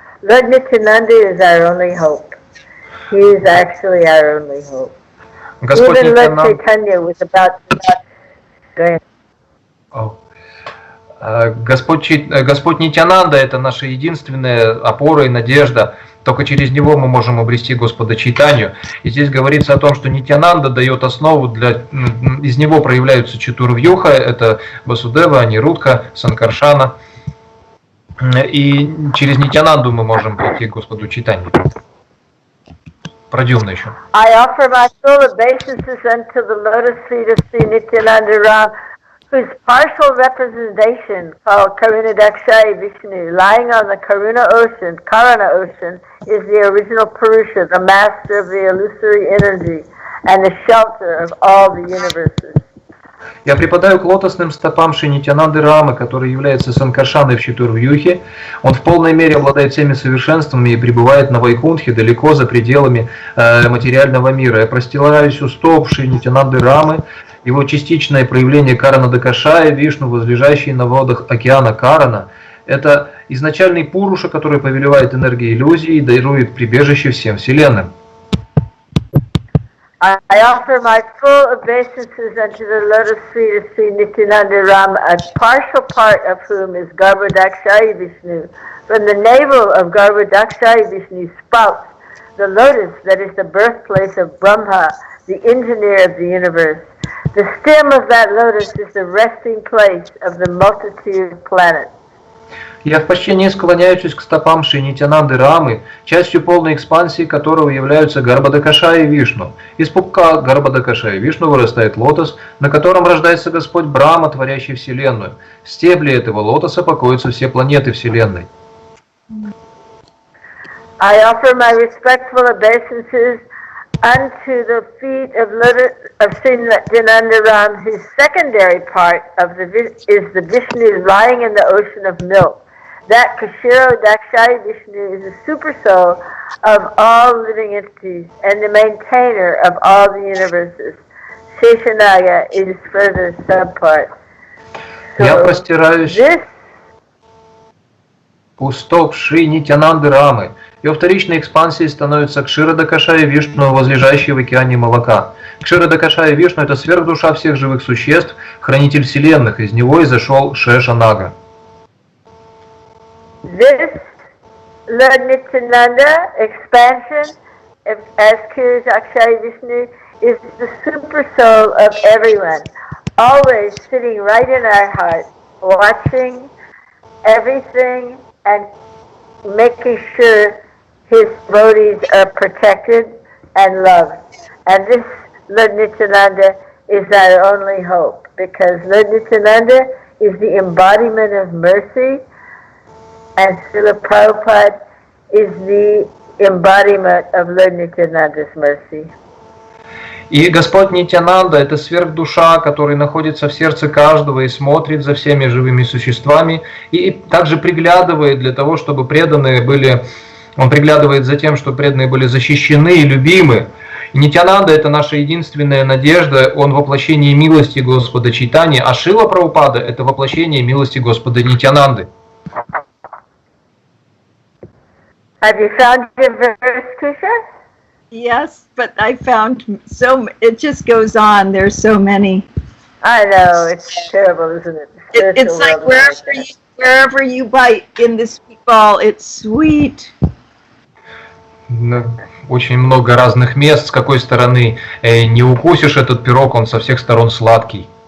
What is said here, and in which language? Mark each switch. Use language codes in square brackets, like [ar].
[en] Lord Nityananda is our only hope. He is actually our only hope. Even Lord Chaitanya was about to... Go ahead. [ru] Господь Нитянанда – это наша единственная опора и надежда. Только через него мы можем обрести Господа Чайтанью. И здесь говорится о том, что Нитянанда дает основу из него проявляются Чатурвьюха, это Васудева, Анирудха, Санкаршана. И через Нитянанду мы можем прийти к Господу Чайтанью. Прадьюмна еще. [en] I offer my full obeisances unto the lotus feet of Sri Nityananda Ram, whose partial representation, called Karuna Dakshaya Vishnu, lying on the Karuna ocean, Karana ocean, is the original Purusha, the master of the illusory energy and the shelter of all the universes. [ru] Я припадаю к лотосным стопам Шри Нитьянанды Рамы, который является Санкаршаной в Чатурвьюхе. Он в полной мере обладает всеми совершенствами и пребывает на Вайкунтхе, далеко за пределами материального мира. Я простираюсь у стоп Шри Нитьянанды Рамы, его частичное проявление Карана Дакашая, Вишну, возлежащий на водах океана Карана. Это изначальный Пуруша, который повелевает энергией иллюзии и дарует прибежище всем вселенным. [en] I offer my full obeisances unto the lotus feet of Sri Nityananda Ram, a partial part of whom is Garbhodakshaya Vishnu. From the navel of Garbhodakshaya Vishnu spouts the lotus that is the birthplace of Brahma, the engineer of the universe. The stem of that lotus is the resting place of the multitude of planets. [ru] Я в почтении склоняюсь к стопам Шри Нитьянанды Рамы, частью полной экспансии которого являются Гарбхадакашая и Вишну. Из пупка Гарбхадакашая и Вишну вырастает лотос, на котором рождается Господь Брахма, творящий Вселенную. В стебле этого лотоса покоятся все планеты Вселенной. [en] I offer my respectful obeisances unto the feet of Sri Nityananda Ram, whose secondary part is the Vishnu lying in the ocean of milk. That Kashiro Dakshaya Vishnu is the super soul of all living entities and the maintainer of all the universes. Sheshanaga is further subpart. [ru] Я простираюсь у стоп Шри Нитьянанды Рамы. Его вторичной экспансией становится Кширадакашая Вишну, возлежащий в океане молока. Кширадакашая Вишну – это сверхдуша всех живых существ, хранитель вселенных. Из него изошел Шешанага. [en] This Lord Nityananda expansion, as Kshiradakshaya Vishnu, is the super soul of everyone, always sitting right in our heart, watching everything and making sure his devotees are protected and loved. And this Lord Nityananda is our only hope, because Lord Nityananda is the embodiment of mercy, and Srila Prabhupada is the embodiment of Lord Nityananda's mercy. [ru] И Господь Нитьянанда – это сверхдуша, который находится в сердце каждого и смотрит за всеми живыми существами, и также приглядывает для того, чтобы преданные были, он приглядывает за тем, чтобы преданные были защищены и любимы. И Нитьянанда – это наша единственная надежда, он воплощение милости Господа Чайтаньи, а Шрила Прабхупада – это воплощение милости Господа Нитьянанды. [en] Have you found your verse, Kusha? Yes, but I found it just goes on. There's so many. I know, it's terrible, isn't it? It's like wherever you bite in this ball, it's sweet. [ru] Очень много разных мест, с какой стороны не укусишь этот пирог, он со всех сторон сладкий.